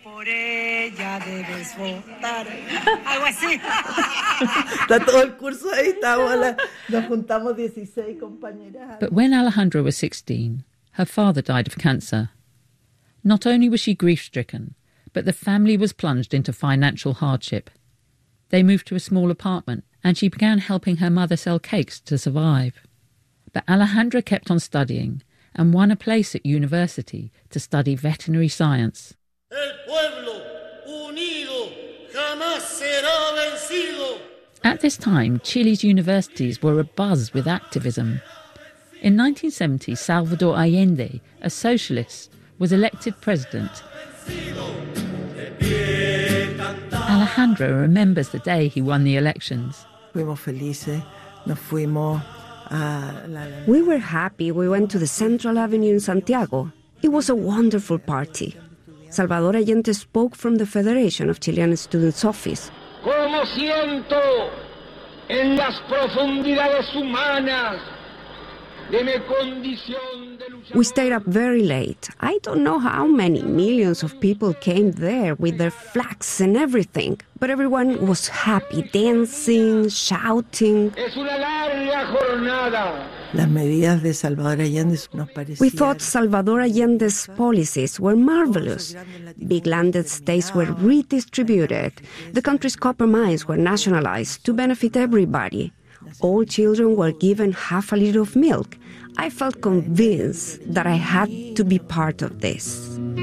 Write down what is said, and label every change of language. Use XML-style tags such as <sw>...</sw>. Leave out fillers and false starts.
<en>But when Alejandra was 16, her father died of cancer. Not only was she grief-stricken, but the family was plunged into financial hardship. They moved to a small apartment, and she began helping her mother sell cakes to survive. But Alejandra kept on studying and won a place at university to study veterinary science.</en> <es>El pueblo unido jamás será vencido.</es> <en>At this time, Chile's universities were abuzz with activism. In 1970, Salvador Allende, a socialist, was elected president. Alejandra remembers the day he won the elections. We were happy. We went to the Central Avenue in Santiago. It was a wonderful party. Salvador Allende spoke from the Federation of Chilean Students' office.</en> <es>Como siento en las profundidades humanas de mi condición de luchador.</es> <en>We stayed up very late. I don't know how many millions of people came there with their flags and everything, but everyone was happy, dancing, shouting.</en> <es>Es una larga jornada. Las medidas de Salvador Allende nos parecían.</es> <en>We thought Salvador Allende's policies were marvelous. Big land estates were redistributed. The country's copper mines were nationalized to benefit everybody. All children were given half a liter of milk. I felt convinced that I had to be part of this.</en>